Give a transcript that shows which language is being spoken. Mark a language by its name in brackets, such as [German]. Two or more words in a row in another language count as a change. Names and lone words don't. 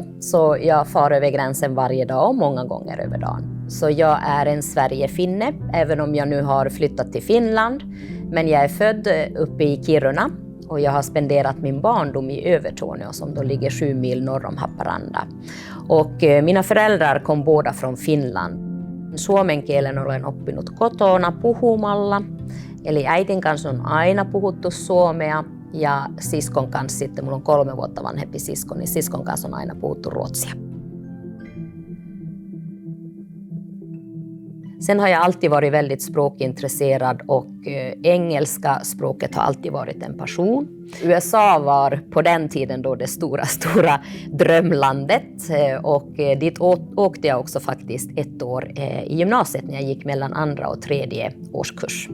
[Swedish] Så jag far över gränsen varje dag och många gånger över dagen. Så jag är en Sverigefinne även om jag nu har flyttat till Finland. Men jag är född uppe i Kiruna. Och jag har spenderat min barndom i Övertorneå som då ligger 7 mil norr om Haparanda. Och mina föräldrar kom båda från Finland. [Finnish] Suomen kielen olen oppinut kotona puhumalla. Eli äitin kanssa on aina puhuttu suomea ja siskon kanssa sitten, mulla on 3 vuotta vanhempi sisko, niin siskon kanssa on aina puhuttu ruotsia. [Swedish] Sen har jag alltid varit väldigt språkintresserad och engelska språket har alltid varit en passion. USA var på den tiden då det stora drömlandet och dit åkte jag också faktiskt 1 år i gymnasiet när jag gick mellan 2:a och 3:e årskurs.